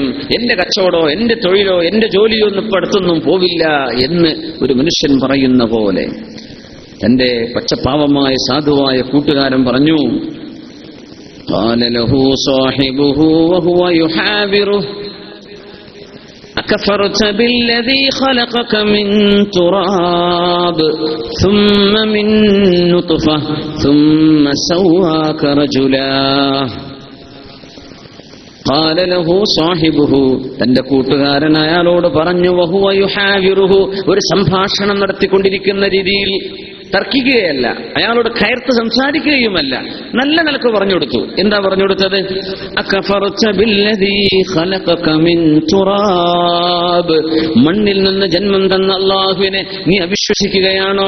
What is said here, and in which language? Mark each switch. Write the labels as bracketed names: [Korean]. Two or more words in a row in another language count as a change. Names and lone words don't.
[Malayalam] എന്റെ കച്ചവടോ എന്റെ തൊഴിലോ എന്റെ ജോലിയോ ഒന്നും ഇപ്പൊ അടുത്തൊന്നും പോവില്ല എന്ന് ഒരു മനുഷ്യൻ പറയുന്ന പോലെ തന്റെ പച്ചപ്പാവമായ സാധുവായ കൂട്ടുകാരൻ പറഞ്ഞു. [Arabic] قال له صاحبه وهو يحاوره أكفرت بالذي خلقك من تراب ثم من نطفة ثم سواك رجلا. قال له صاحبه, [Malayalam] തന്റെ കൂട്ടുകാരൻ അയാളോട് പറഞ്ഞു, [Arabic] وهو يحاوره, [Malayalam] ഒരു സംഭാഷണം നടത്തിക്കൊണ്ടിരിക്കുന്ന രീതിയിൽ, തർക്കിക്കുകയല്ല, അയാളോട് കയർത്ത് സംസാരിക്കുകയുമല്ല, നല്ല നിലക്ക് പറഞ്ഞു കൊടുത്തു. എന്താ പറഞ്ഞു കൊടുത്തത്? [Arabic] أكفرت بالذي خلقك من تراب, [Malayalam] മണ്ണിൽ നിന്ന് ജന്മം തന്ന അല്ലാഹുവിനെ നീ അവിശ്വസിക്കുകയാണോ?